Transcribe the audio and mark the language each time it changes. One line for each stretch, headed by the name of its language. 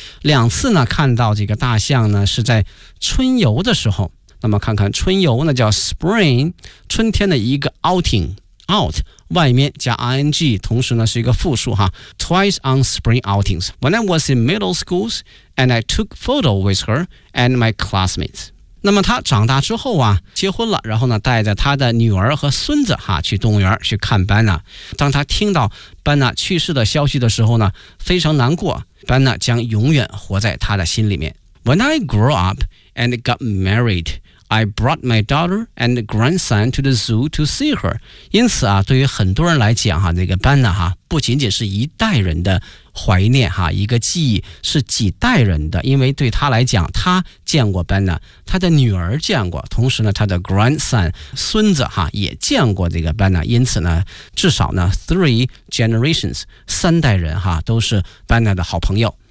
Chinese: 两次呢看到这个大象呢是在春游的时候，那么看看春游呢叫 spring， 春天的一个 outing， out 外面加 ing， 同时呢是一个复数哈。
English: twice on spring outings when I was in middle schools and I took photo with her and my classmates。
Chinese: 那么他长大之后啊结婚了，然后呢带着他的女儿和孙子哈去动物园去看班纳。当他听到班纳去世的消息的时候呢非常难过，班纳将永远活在他的心里面。
English: When I grew up and got married, I brought my daughter and grandson to the zoo to see her.
Chinese: 因此啊，对于很多人来讲，那个班纳哈，不仅仅是一代人的怀念哈，一个记忆是几代人的，因为对他来讲，他见过班纳，他的女儿见过，同时呢，他的 grandson 孙子哈也见过这个班纳，因此呢，至少呢
English: three generations
Chinese: 三代人哈都是班纳的好朋友。